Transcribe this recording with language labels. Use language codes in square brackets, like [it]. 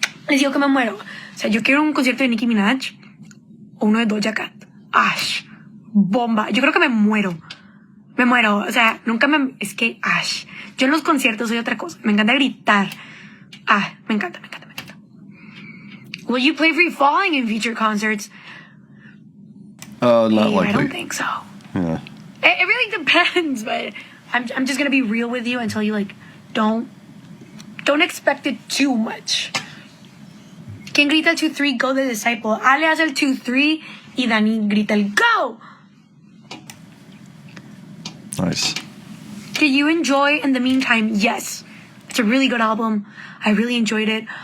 [es] Les digo que me muero. O sea, yo quiero un concierto de Nicki Minaj o uno de Doja Cat. Ash, bomba. Yo creo que me muero. Me muero. O sea, nunca me... Es que, ash. Yo en los conciertos soy otra cosa. Me encanta gritar. Ah, me encanta. [en] Will you play Free Falling in future concerts? Not I likely. don't think so. Yeah. It really depends, but I'm just gonna be real with you and tell you, like, don't expect it too much. [es] ¿Quién grita el 2-3 Go the Disciple? Ale hace el 2-3 y Dani grita el Go. [en] Nice. Did you enjoy In the Meantime? Yes. It's a really good album. I really enjoyed it.